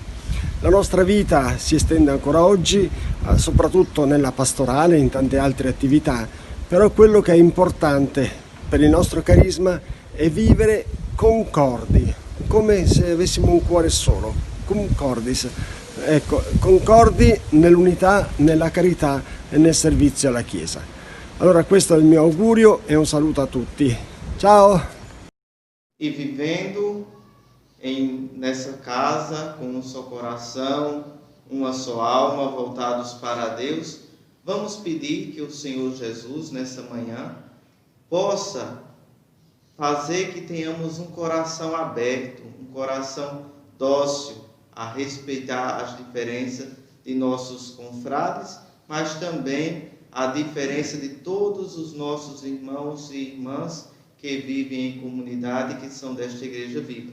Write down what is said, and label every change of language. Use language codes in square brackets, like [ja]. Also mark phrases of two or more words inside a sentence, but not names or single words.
[it] La nostra vita si estende ancora oggi, soprattutto nella pastorale e in tante altre attività, però quello che è importante per il nostro carisma è vivere concordi, come se avessimo un cuore solo, concordis, ecco, concordi nell'unità, nella carità e nel servizio alla Chiesa. Allora questo è il mio augurio e un saluto a tutti. Ciao! [pt] E vivendo nessa casa, com um só coração, uma só alma, voltados para Deus, vamos pedir que o Senhor Jesus, nessa manhã, possa fazer que tenhamos um coração aberto, um coração dócil a respeitar as diferenças de nossos confrades, mas também a diferença de todos os nossos irmãos e irmãs que vivem em comunidade, que são desta igreja viva.